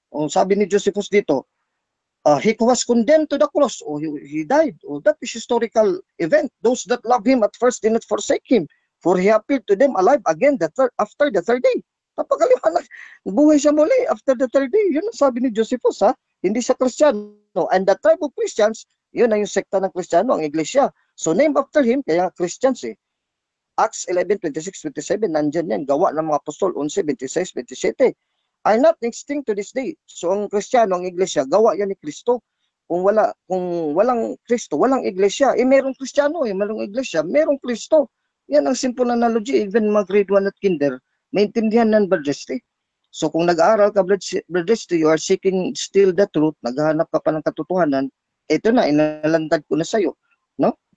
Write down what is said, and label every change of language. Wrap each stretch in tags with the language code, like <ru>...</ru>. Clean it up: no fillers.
<tl>Sabi ni Josephus dito,</tl> <en>he was condemned to the cross. He died. That is historical event. Those that love him at first did not forsake him, for he appeared to them alive again after the third day.</en> <tl>Napakaliwanag. Buhay siya muli</tl> <en>after the third day.</en> <tl>Yun ang sabi ni Josephus Hindi siya Kristiyano.</tl> <en>And the tribe of Christians,</en> <tl>yun ang yung sekta ng Kristiyano, ang iglesia.</tl> <en>So named after him, kaya Christians Acts 11:26-27,</en> <tl>nandyan yan. Gawa ng mga apostol 11:26-27.</tl> <en>Are not extinct to this day.</en> <tl>So ang Kristiyano, ang iglesia, gawa yan ni Kristo. Kung walang Kristo, walang iglesia. Merong Kristiyano merong iglesia, merong Kristo. Yan ang simple analogy. Even mga grade 1 at kinder, maintindihan ng Bradesti. So kung nag-aaral ka, Bradesti,</tl> <en>you are seeking still the truth,</en> <tl>naghahanap ka pa ng katotohanan, ito na, inalantad ko na sa'yo. No?</tl>